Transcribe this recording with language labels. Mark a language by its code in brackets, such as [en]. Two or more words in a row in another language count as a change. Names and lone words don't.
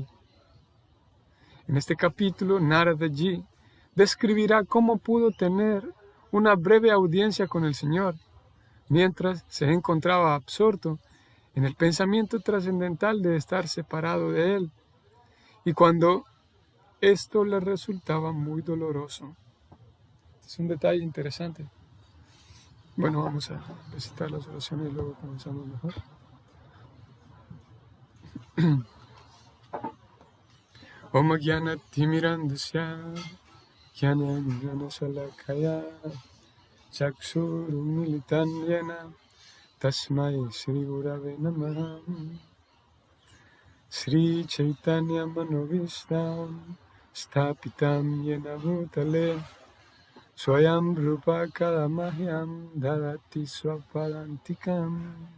[es] En este capítulo, Narada-ji describirá cómo pudo tener una breve audiencia con el Señor, mientras se encontraba absorto en el pensamiento trascendental de estar separado de él, y cuando esto le resultaba muy doloroso. Es un detalle interesante. Bueno, vamos a recitar las oraciones y luego comenzamos mejor. [sa] ॐ ज्ञान तिमिरान्धस्य ज्ञान ज्ञान शलाकया चक्षुरुन्मीलितं येन तस्मै श्री गुरवे नमः श्री चैतन्य मनोऽभीष्टं स्थापितं येन भूतले स्वयं रूप कदामह्यं ददाति स्वपदान्तिकम्